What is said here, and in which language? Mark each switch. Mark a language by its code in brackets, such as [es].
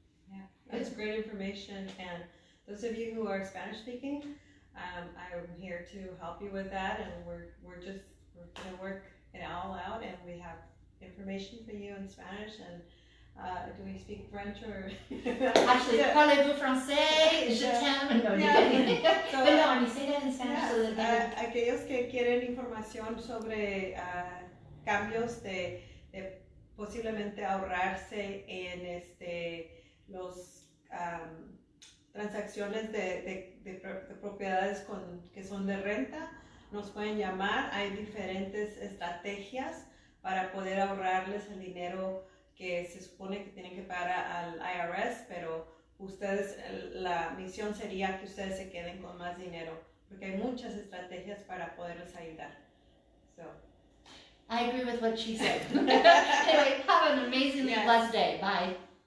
[en] yeah, that's great information. And those of you who are Spanish speaking, I'm here to help you with that, and we're gonna work it all out, and we have information for you in Spanish. And do we speak French or? [fr] Actually, parlez-vous français? Je t'aime. No, [en] So, but no, you say that in Spanish so that they [es] aquellos que quieren información sobre cambios de posiblemente ahorrarse en los transacciones de propiedades que son de renta, nos pueden llamar. Hay diferentes estrategias para poder ahorrarles el dinero que se supone que tienen que pagar al IRS, pero ustedes, la misión sería que ustedes se queden con más dinero, porque hay muchas estrategias para poderles ayudar. [en] So. I agree with what she said. Anyway, have an amazingly blessed day. Bye.